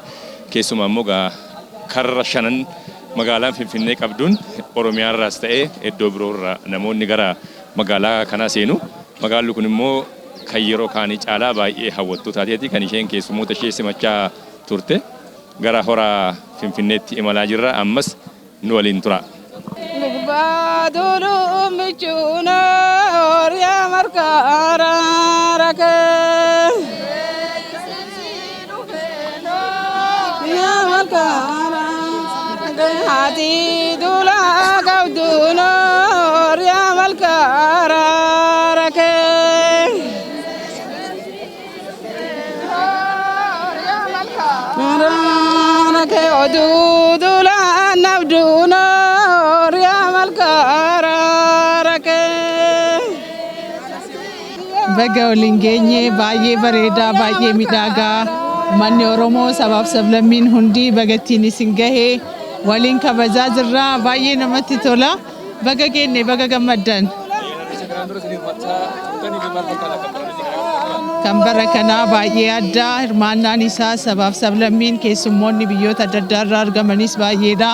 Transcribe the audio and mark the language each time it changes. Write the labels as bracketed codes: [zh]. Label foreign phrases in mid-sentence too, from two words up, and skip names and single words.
[om] Keessumaa immoo karra shanan magaalaan Finfinnee qabduun Oromiyaa irraas ta'ee iddoo biroo irraa namoonni gara magaalaa kanaa seenu. Magaalli kun immoo kan yeroo kaanii caalaa baay'ee hawwattuu taateeti kan isheen keessummoota ishee simachaa turte. Gara hora Finfinneetti imalaa jirra ammas nu waliin tura. Hati dula kabduno ria malkara rake rake odu dula nabduno ria malkara rake. Baga waliin geenye baay'ee bareeda baay'ee miidhagaa manni Oromoo sabaaf sablammiin hundi bagattiin isin gahee waliin kabajaa jirra baay'ee namatti tola. Baga geenye baga gammaddan. Kan bara kanaa baay'ee adda hirmaannaan isaa sabaaf sablammiin keessummoonni biyyoota adda addaa irraa argamanis baay'eedha.